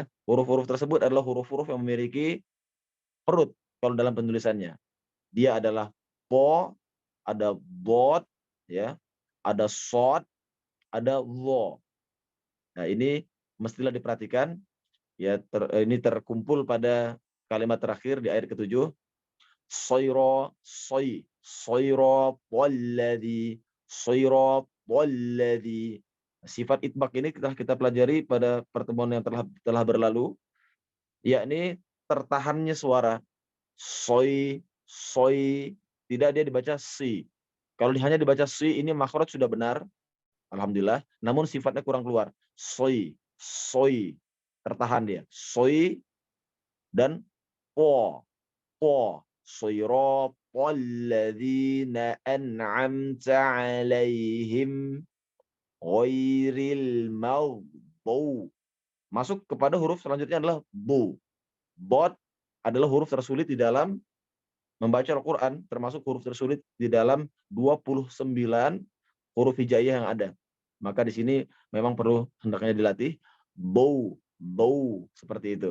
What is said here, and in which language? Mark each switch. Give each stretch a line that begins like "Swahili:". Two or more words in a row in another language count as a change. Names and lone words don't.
Indonesian: Huruf-huruf tersebut adalah huruf-huruf yang memiliki perut kalau dalam penulisannya. Dia adalah po, ada bot, ya, ada sod, ada lo. Nah, ini mestilah diperhatikan, ya. Ini terkumpul pada kalimat terakhir di ayat ke-7. Soiro, soy, soiro, walladhi, soiro, walladhi. Sifat itbaq ini kita pelajari pada pertemuan yang telah berlalu, yakni tertahannya suara. Soy, soy, tidak dia dibaca si. Kalau hanya dibaca si, ini makhraj sudah benar, alhamdulillah, namun sifatnya kurang keluar. Soy, soy, tertahan dia. Soy dan po, po.
Arabic: صراط الذين أنعمت عليهم غير المغضوب.
Indonesian: Masuk kepada huruf selanjutnya adalah bu. Bot adalah huruf tersulit di dalam membaca Al-Quran, termasuk huruf tersulit di dalam 29 huruf hijaiyah yang ada. Maka di sini memang perlu hendaknya dilatih bau, bau seperti itu.